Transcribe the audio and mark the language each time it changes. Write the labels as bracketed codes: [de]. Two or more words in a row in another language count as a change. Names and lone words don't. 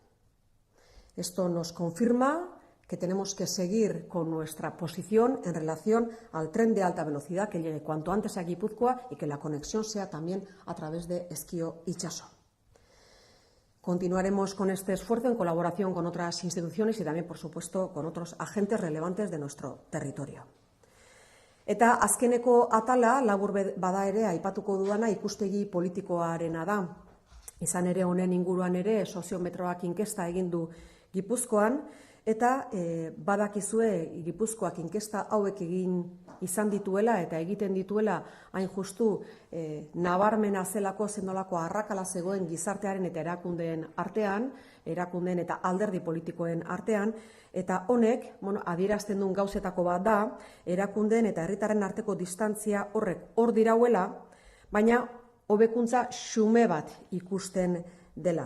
[es] Esto nos confirma que tenemos que seguir con nuestra posición en relación al tren de alta velocidad que llegue cuanto antes a Guipúzcoa y que la conexión sea también a través de Ezkio-Itsaso. Continuaremos con este esfuerzo en colaboración con otras instituciones y también, por supuesto, con otros agentes relevantes de nuestro territorio. [eu] Eta azkeneko atala, labur bada ere, aipatuko dudana ikuspegi politikoarena da. Izan ere honen inguruan ere soziometroak inkesta egin du Gipuzkoan, eta badakizue Gipuzkoak inkesta hauek egin izan dituela eta egiten dituela hain justu nabarmena zelako zenolako arrakala zegoen gizartearen eta erakundeen artean, erakundeen eta alderdi politikoen artean, eta honek adierazten duen gauzetako bat da, erakundeen eta herritarren arteko distantzia horrek hor dirauela, baina hobekuntza xume bat ikusten dela.